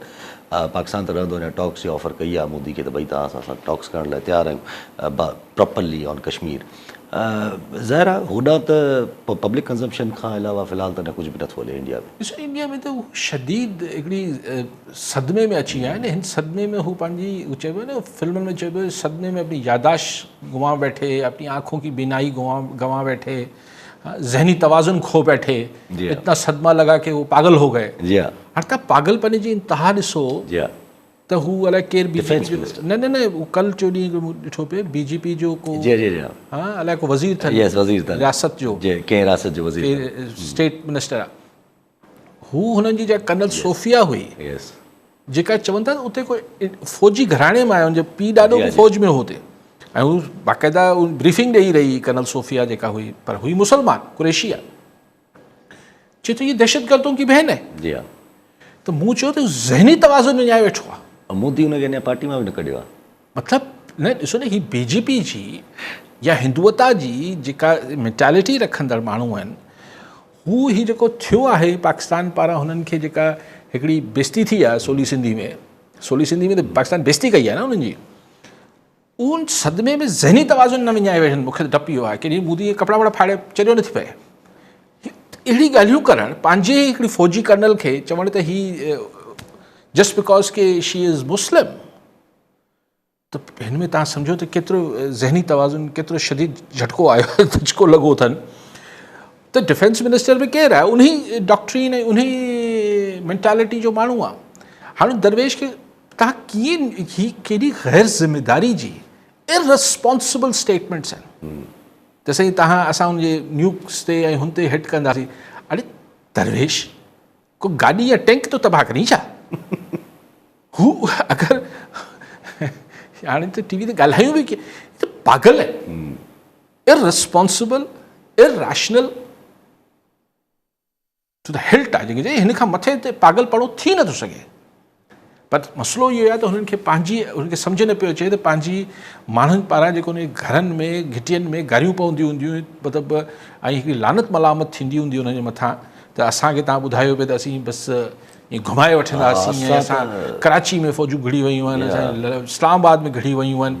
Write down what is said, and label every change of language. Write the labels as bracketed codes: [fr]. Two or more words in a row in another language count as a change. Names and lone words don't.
[sd] पाकिस्तान त रहंदो अञा टॉक्स जी ऑफर कई आहे मोदी खे त भई तव्हां सां टॉक्स करण लाइ तयारु आहियूं [en] properly on Kashmir. [sd] ज़ाहिर आहे होॾां त [en] public consumption [sd] खां अलावा फ़िलहाल त न कुझु बि नथो हले इंडिया में। ॾिसो इंडिया में त शदीद हिकिड़ी सदमे में अची विया आहिनि। हिन सदमे में हू पंहिंजी हू चइबो आहे न फिल्मनि में चइबो आहे [ur] صدمے میں اپنی یاداشت گما بیٹھے، اپنی آنکھوں کی بینائی گنوا بیٹھے، ذہنی توازن کھو بیٹھے، اتنا صدمہ لگا کہ وہ پاگل ہو گئے. جی ہاں, [sd] हाणे तव्हां पागलपन जी इंतहा ॾिसो [ur] جی ہاں, [sd] त हू अलाए केरु Defense बीजेपी न हू कल जो ॾींहुं ॾिठो पिए बीजेपी जो को जी जी जी हा अलाए को वज़ीर अथनि यस वज़ीर था रियासत जो जी कंहिं रियासत जो वज़ीर [en] state minister [sd] आहे, हू हुननि जी जेका कर्नल सोफिया हुई यस जेका चवनि था उते कोई फ़ौजी घराणे मां आयो हुनजो पीउ ॾाढो फ़ौज में हो हुते ऐं हू बाक़ाइदा ब्रीफिंग ॾेई रही कर्नल सोफिया जेका हुई, पर हुई मुसलमान कुरैशी आहे। चए थो [ur] یہ دہشت گردوں کی بہن ہے. جی ہاں, [sd] त मूं चयो त ज़हनी तवाज़ुन में न्याय वेठो आहे। मोदी हुनखे अञा पार्टी मां बि न कढियो आहे। मतिलबु न ॾिसो न ही बीजेपी जी या हिंदुअता जी जेका मेंटालिटी रखंदड़ माण्हू आहिनि, हू ही जेको थियो आहे पाकिस्तान पारां हुननि खे जेका हिकिड़ी बेइज़ती थी आहे सोली सिंधी में त पाकिस्तान बेइज़ती कई आहे न हुननि जी, उन सदमे में ज़हनी तवाज़ुन न विञाए वेठनि। मूंखे त डपु इहो आहे कि मोदी कपिड़ा वपिड़ा फाड़े चरियो नथी पए। अहिड़ी ॻाल्हियूं करणु पंहिंजे हिकिड़ी फ़ौजी कर्नल खे चवणु त ही [en] just because [sd] के [en] she is Muslim, [sd] त हिन में तव्हां सम्झो त केतिरो ज़हनी तवाज़ुन केतिरो शदीद झटको आयो झटको लॻो अथनि। त [en] defense minister [sd] बि केरु आहे उन्ही डॉक्ट्रीन ऐं उन्ही मेंटालिटी जो माण्हू आहे। हाणे दरवेश खे तव्हां कीअं ही केॾी गैर ज़िमेदारी जी [en] irresponsible statements [sd] आहिनि। जैसे तव्हां असां हुनजे न्यूक्स ते ऐं हुन ते हिट कंदासीं, अड़े दरवेश को गाॾी या टैंक तो तबाह करी छा? हू अगरि हाणे त टीवी ते ॻाल्हायूं बि की त पागल आहे, [en] irresponsible irrational to the hilt [sd] आहे। जेके हिन खां मथे ते पागलपणो थी नथो सघे। पर मसइलो इहो आहे त हुननि खे हुनखे सम्झ न पियो अचे त पंहिंजी माण्हुनि पारां जेको उन घरनि में घिटियुनि में गारियूं पवंदियूं हूंदियूं मतिलबु ऐं हिकिड़ी लानत मलामत थींदी हूंदी हुनजे मथां त असांखे तव्हां ॿुधायो पिए त असीं बसि ईअं घुमाए वठंदासीं ऐं असां कराची में फ़ौजूं घिड़ी वयूं आहिनि, असां इस्लामाबाद में घिड़ी वयूं आहिनि।